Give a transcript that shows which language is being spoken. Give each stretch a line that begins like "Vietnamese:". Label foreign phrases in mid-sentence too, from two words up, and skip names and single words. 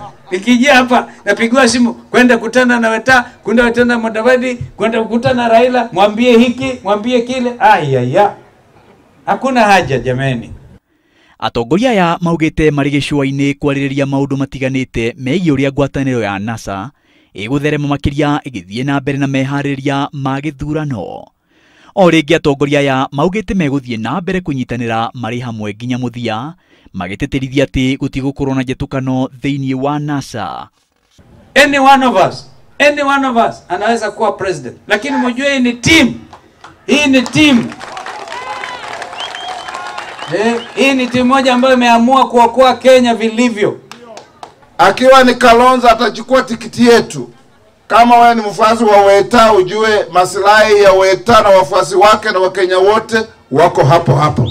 Swahili: Nikija hapa napigiwa simu kwenda kutana na Weta, kwenda kutana na Mudavadi, kwenda kukutana na Raila, mwambie hiki, mwambie kile. Ayaya. Hakuna haja jameni.
Kikuyu: Atongoria ya maugite mari gicua-ini kwaririria maundu matiganite megie uria ngwataniro ya NASA igutherema makiria igithie na mbere na mehaririria ma githurano. O ringi atongoria ya maugite meguthie na mbere kunyitanira mari hamwe nginya muthia, magiteterithia ati gutigukorwo na njetukano thiini wa NASA.
English: Any one of us
Swahili: anaweza kuwa president, lakini mjue hii ni team. Hii ni team. Hii ni timu moja ambayo imeamua kuokoa Kenya vilivyo. Akiwa ni Kalonzo atachukua tikiti yetu. Kama wewe ni mfuasi wa Weta, ujue maslahi ya Weta na wafuasi wake na Wakenya wote wako hapo hapo.